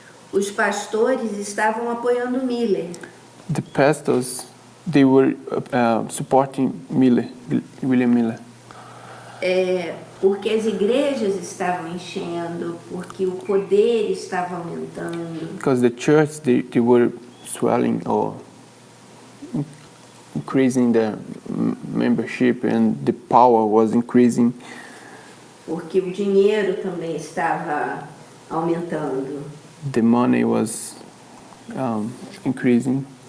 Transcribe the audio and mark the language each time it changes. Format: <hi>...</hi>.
<pt>os pastores estavam apoiando Miller.</pt> <en>the pastors, they were supporting William Miller.</en> <pt>Porque as igrejas estavam enchendo, porque o poder estava aumentando.</pt> <en>Because the church, they were swelling or increasing their membership, and the power was increasing.</en> <pt>Porque o dinheiro também estava aumentando.</pt> <en>The money was increasing.</en>